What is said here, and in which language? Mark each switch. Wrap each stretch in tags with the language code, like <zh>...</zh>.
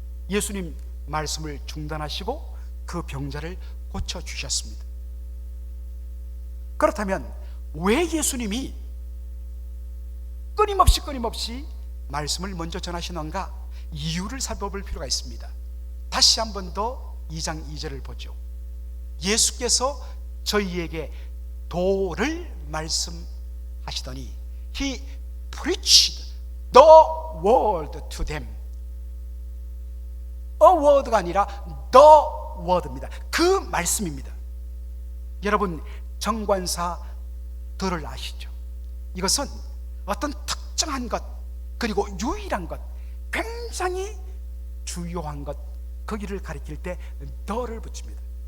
<ko>예수님 말씀을 중단하시고 그 병자를 고쳐주셨습니다. 그렇다면 왜 예수님이 끊임없이 말씀을 먼저 전하시는가? 이유를 살펴볼 필요가 있습니다. 다시 한 번 더 2장 2절을 보죠. 예수께서 저희에게 도를 말씀하시더니</ko> <en>He preached the word to them.</en> <ko>A word가 아니라 the word입니다. 그 말씀입니다. 여러분, 정관사 들을 아시죠? 이것은 어떤 특정한 것, 그리고 유일한 것, 굉장히 주요한 것, 거기를 가리킬 때 the를 붙입니다.</ko>